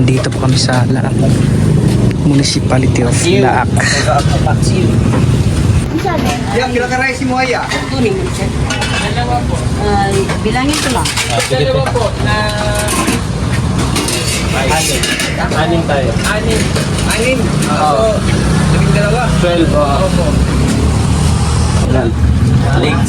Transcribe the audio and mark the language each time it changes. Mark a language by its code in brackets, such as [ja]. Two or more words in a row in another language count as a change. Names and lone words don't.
[tl] Dito po kami sa Laak, [en] Municipality of Laak. [tl] Yang kira-kira si Muaya. Kunin mo siya. Dalawa po. Bilangin ko lang. Dalawa po na anim. Anim tayo. Anim. Anin. So, labing dalawa. 12. Opo. Legs.